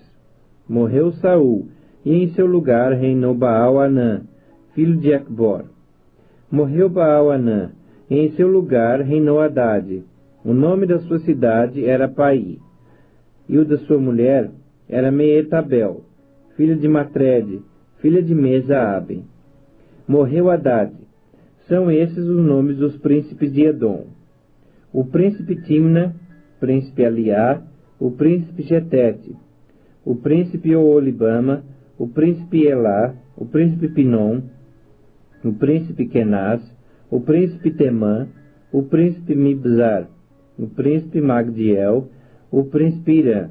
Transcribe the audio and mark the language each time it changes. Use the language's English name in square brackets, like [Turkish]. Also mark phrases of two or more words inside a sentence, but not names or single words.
[Portuguese] Morreu Saul, e em seu lugar reinou Baal-Anã, filho de Acbor. Morreu Baal-Anã, e em seu lugar reinou Hadade. O nome da sua cidade era Pai, e o da sua mulher era Meetabel, filha de Matrede, filha de Mesaabe. Morreu Hadade. São esses os nomes dos príncipes de Edom: o príncipe Timna, o príncipe Aliá, o príncipe Getete, o príncipe Oolibama, o príncipe Elá, o príncipe Pinom, o príncipe Kenaz, o príncipe Temã, o príncipe Mibzar, o príncipe Magdiel, o príncipe Irã.